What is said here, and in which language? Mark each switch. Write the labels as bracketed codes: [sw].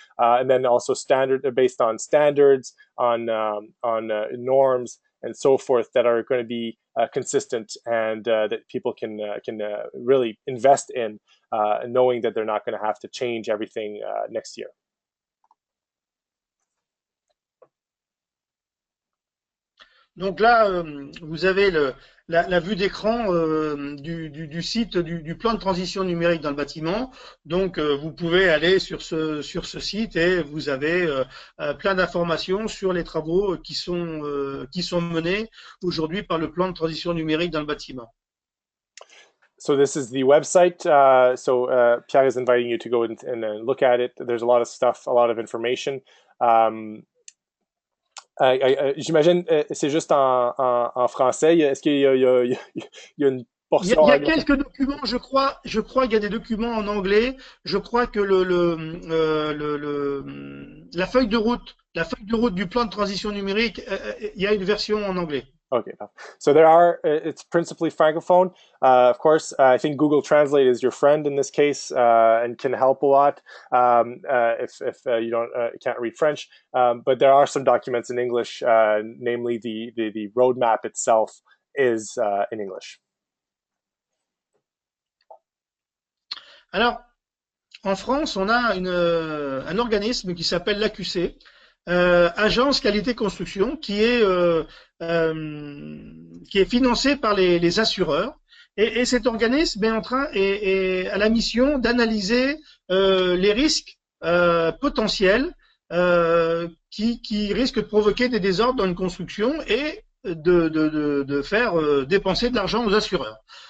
[en] And then also based on standards, on norms and so forth, that are going to be consistent, and that people can really invest in, knowing that they're not going to have to change everything next year. [fr] Donc là, vous avez la vue d'écran du site du plan de transition numérique dans le bâtiment. Donc, vous pouvez aller sur ce site et vous avez plein d'informations sur les travaux qui sont menés aujourd'hui par le plan de transition numérique dans le bâtiment. [en] So this is the website. Pierre is inviting you to go and look at it. There's a lot of stuff, a lot of information. [fr] J'imagine, c'est juste en français. Est-ce qu'il y a une portion? Il y a quelques documents, je crois qu'il y a des documents en anglais. Je crois que la feuille de route du plan de transition numérique, il y a une version en anglais. [en] Okay, so it's principally francophone. Of course, I think Google Translate is your friend in this case, and can help a lot if you can't read French. But there are some documents in English, namely the roadmap itself is in English. [fr] Alors, en France, on a un organisme qui s'appelle l'AQC. Agence Qualité Construction, qui est financé par les assureurs, et cet organisme est à la mission d'analyser les risques potentiels qui risquent de provoquer des désordres dans une construction et de faire dépenser de l'argent aux assureurs.